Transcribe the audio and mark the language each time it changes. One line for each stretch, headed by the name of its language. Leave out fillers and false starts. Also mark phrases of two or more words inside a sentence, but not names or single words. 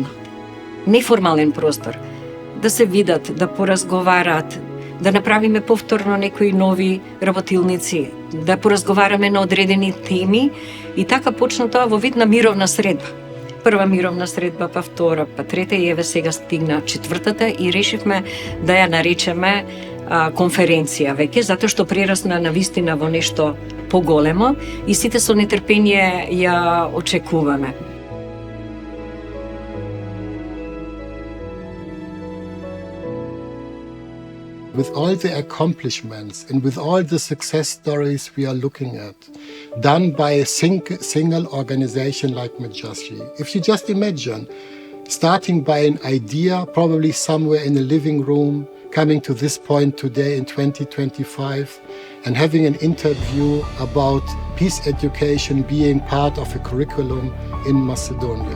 Macedonian: Неформален простор, да се видат, да поразговараат, да направиме повторно некои нови работилници, да поразговараме на одредени теми и така почна тоа во вид на мировна средба. Прва мировна средба, па втора, па трета и еве сега стигна четвртата и решивме да ја наречеме конференција веќе, затоа што прерасна на вистина во нешто поголемо и сите со нетрпение ја очекуваме.
English: With all the accomplishments and with all the success stories we are looking at, done by a single organization like Medjashri, if you just imagine starting by an idea, probably somewhere in a living room, coming to this point today in 2025, and having an interview about peace education being part of a curriculum in Macedonia.